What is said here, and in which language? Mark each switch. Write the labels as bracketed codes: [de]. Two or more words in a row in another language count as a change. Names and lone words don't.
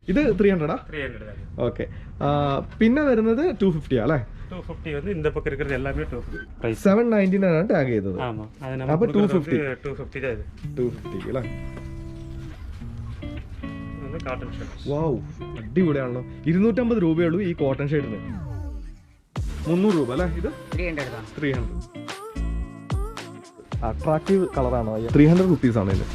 [ml] ഇത് 300 ഓക്കെ. പിന്നെ വരുന്നത് 250 അല്ലേ? [ta] 250 வந்து இந்த பக்கம் இருக்கிறது எல்லாமே 250. [ml] 799 ആണ് ടാഗ് ചെയ്തത്. [ta] ஆமா அது நம்ம அப்ப 250 தான் இது [ml] 250 അല്ലേ? ഇത് കോട്ടൺ ഷർട്ട്. വാവ്, അടിപൊളിയാണല്ലോ. 250 രൂപയുള്ളൂ ഈ കോട്ടൺ ഷർട്ടിന്. 300 രൂപ അല്ലേ? ഇത് 300. അട്രാക്റ്റീവ് കളറാണ്. 300 റുപ്പീസ് ആണ് ഇതിന്.